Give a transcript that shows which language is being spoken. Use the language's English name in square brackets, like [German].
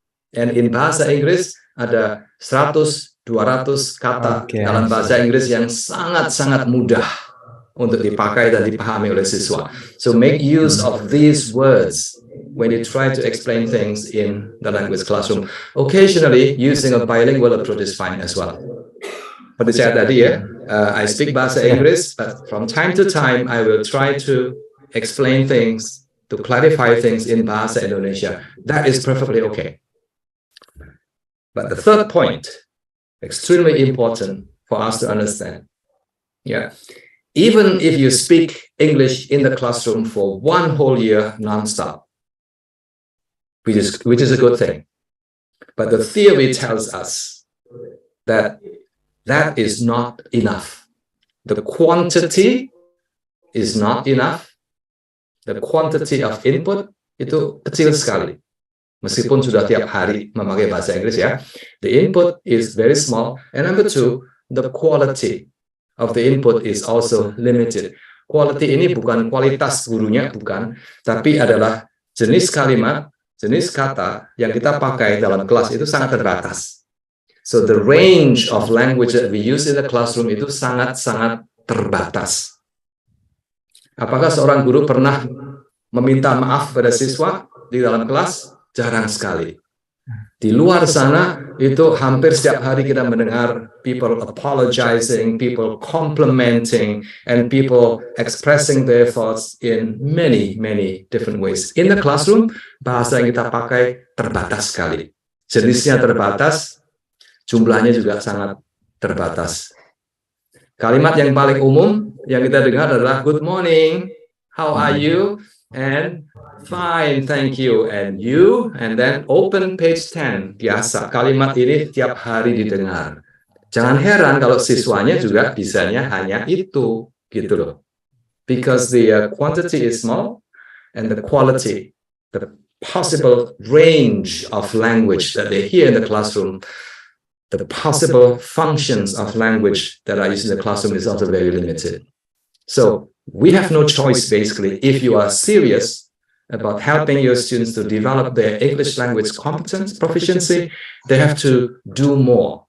[English] And in [Indonesian] bahasa Inggris ada 100-200 kata dalam bahasa Inggris yang sangat-sangat mudah untuk dipakai dan dipahami oleh siswa. [English] So make use of these words when you try to explain things in the language classroom. Occasionally, using a bilingual approach is fine as well. [Indonesian] Seperti saya tadi [English] I speak bahasa Inggris, but from time to time, I will try to explain things, to clarify things in bahasa Indonesia. That is perfectly okay. But the third point, extremely important for us to understand. Even if you speak English in the classroom for 1 whole year non-stop, which is a good thing. But the theory tells us that that is not enough. The quantity is not enough. The quantity of input [Indonesian] itu kecil sekali. Meskipun sudah tiap hari memakai bahasa Inggris, [English] the input is very small. And number 2, the quality of the input is also limited. [Indonesian] Quality ini bukan kualitas gurunya, bukan, tapi adalah jenis kalimat, jenis kata yang kita pakai dalam kelas itu sangat terbatas. [English] So the range of language that we use in the classroom [Indonesian] itu sangat-sangat terbatas. Apakah seorang guru pernah meminta maaf pada siswa di dalam kelas? Jarang sekali. Di luar sana itu hampir setiap hari kita mendengar [English] people apologizing, people complimenting, and people expressing their thoughts in many different ways. In the classroom, [Indonesian] bahasa yang kita pakai terbatas sekali. Jenisnya terbatas, jumlahnya juga sangat terbatas. Kalimat yang paling umum yang kita dengar adalah [English] good morning, how are you, and fine, thank you, and you, and then open page 10. [Indonesian] Biasa, kalimat ini tiap hari didengar. Jangan heran kalau siswanya juga bisanya hanya itu, gitu loh. [English] Because the quantity is small, and the quality, the possible range of language that they hear in the classroom, the possible functions of language that are used in the classroom is also very limited. So we have no choice, basically, if you are serious about helping your students to develop their English language competence, proficiency, they have to do more.